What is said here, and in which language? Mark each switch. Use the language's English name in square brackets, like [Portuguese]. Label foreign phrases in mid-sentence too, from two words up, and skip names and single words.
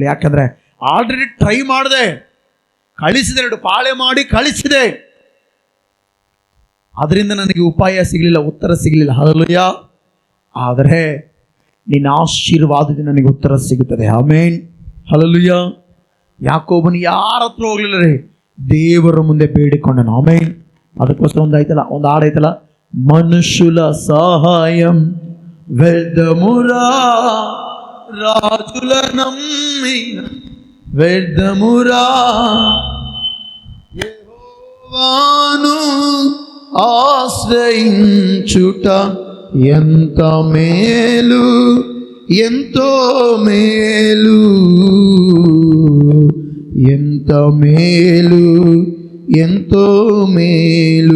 [Kannada] ಯಾಕಂದ್ರೆ ಆಲ್ರೆಡಿ ಟ್ರೈ ಮಾಡಿದೆ, ಕಳಿಸಿದೆ, 2 ಪಾಳೆ ಮಾಡಿ ಕಳಿಸಿದೆ, ಅದರಿಂದ ನನಗೆ ಉಪಾಯ ಸಿಗಲಿಲ್ಲ, ಉತ್ತರ ಸಿಗಲಿಲ್ಲ. ಹಲ್ಲೆಲೂಯಾ. ಆದರೆ ನಿನ್ನ ಆಶೀರ್ವಾದದಿಂದ ನನಗೆ ಉತ್ತರ ಸಿಗುತ್ತದೆ. ಆಮೆನ್. ಹಲ್ಲೆಲೂಯಾ. ಯಾಕೋಬನು ಯಾರ ಹತ್ರ ಹೋಗ್ಲಿಲ್ಲ ರೀ, ದೇವರ ಮುಂದೆ ಬೇಡಿಕೊಂಡನು. ಆಮೆನ್. ಅದಕ್ಕೋಸ್ಕರ ಒಂದು ಹಾಡೈತಲ್ಲ, [Telugu] మనుషుల సహాయం వ్యర్థమురా, రాజుల నమ్మిన వ్యర్థమురా, యెహోవాను ఆశ్రయించుట ఎంత మేలు, ఎంతో మేలు, ఎంత మేలు, ఎంతో మేలు.